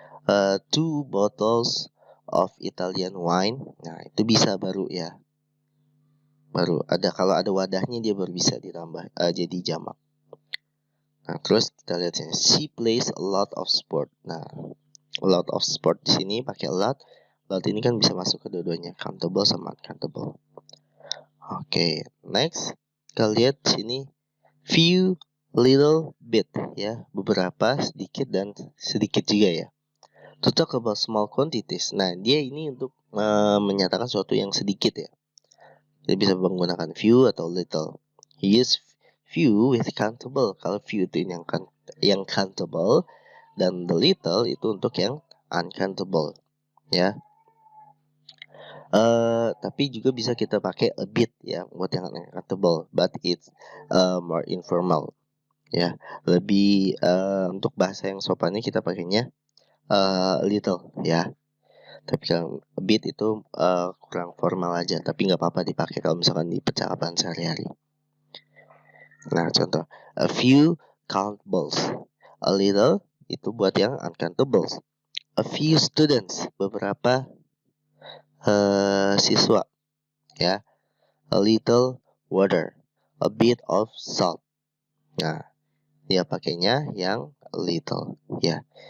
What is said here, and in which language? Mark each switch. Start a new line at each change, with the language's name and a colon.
English: 2 bottles of Italian wine.
Indonesian: Nah, itu bisa baru ya. Baru ada, kalau ada wadahnya dia baru bisa ditambah jadi jamak. Nah, terus kita lihat sini.
English: She plays a lot of sport.
Indonesian: Nah, a lot of sport di sini pakai a lot. Lot ini kan bisa masuk ke dua-duanya, countable sama uncountable. Oke, next kita lihat sini few, little, bit ya, beberapa, sedikit dan sedikit juga ya.
English: To talk about small quantities.
Indonesian: Nah, dia ini untuk menyatakan sesuatu yang sedikit ya. Dia bisa menggunakan few atau little.
English: He use few with countable.
Indonesian: Kalau few itu yang countable, dan the little itu untuk yang uncountable ya. Tapi juga bisa kita pakai a bit ya buat yang uncountable,
English: but it's more informal
Indonesian: ya. Lebih untuk bahasa yang sopannya kita pakainya little ya. Tapi kalau a bit itu kurang formal aja, tapi nggak apa-apa dipakai kalau misalkan di percakapan sehari-hari. Nah, contoh a few countables, a little itu buat yang uncountables.
English: A few students,
Indonesian: beberapa siswa ya.
English: A little water, a bit of salt.
Indonesian: Nah, dia pakainya yang little ya.